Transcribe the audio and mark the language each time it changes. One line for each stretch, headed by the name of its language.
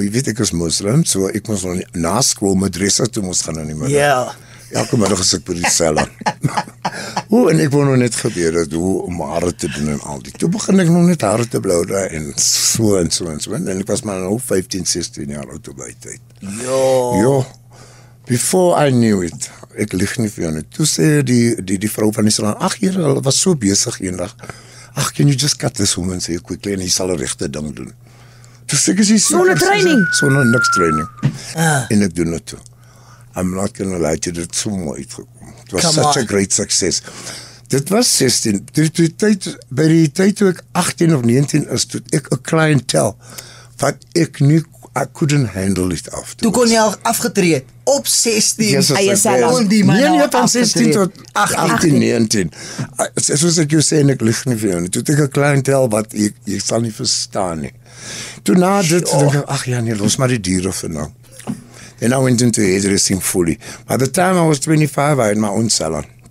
Afrikaans: Jy weet ek is moslim, so ek moes nou na skool madrasa toe moes gaan in die middag. Ja. Elke middag is ek by die salon. En ek wou nou net gebeur het hoe om hare te doen en al die. Toe begin ek nog net hare te blou daar en so. En ek was maar nou 15, 16 jaar oud op die tyd. Jo.
English: Before I knew it,
Afrikaans: ek lieg nie vir jou nie. Toe sê die vrou van die salon, ag hier, hulle was so besig eendag. Ag,
English: can you just cut this woman so quickly
Afrikaans: en hy sal 'n regte ding doen. Toe sê ek sonder training. Sonder niks training. En ek doen dit toe.
English: I'm not gonna lie to you,
Afrikaans: dit so mooi uitgekom.
English: It was such a great success.
Afrikaans: Dit was 16. By die tyd toe ek 18 of 19 is, toe ek 'n clientele wat ek nie,
English: I couldn't handle it after.
Afrikaans: Toe kon jy al afgetree op 16.
English: Yes,
Afrikaans: Eie salon. Nee, van 16 tot 18, 19. Soos ek jou sê, en ek lieg nie vir jou nie. Toe het ek 'n clientele wat jy sal nie verstaan nie. Toe na dit, dink ek, ag ja nee, los maar die diere vir nou.
English: Then I went into hairdressing fully. By the time I was 25, I had my own salon.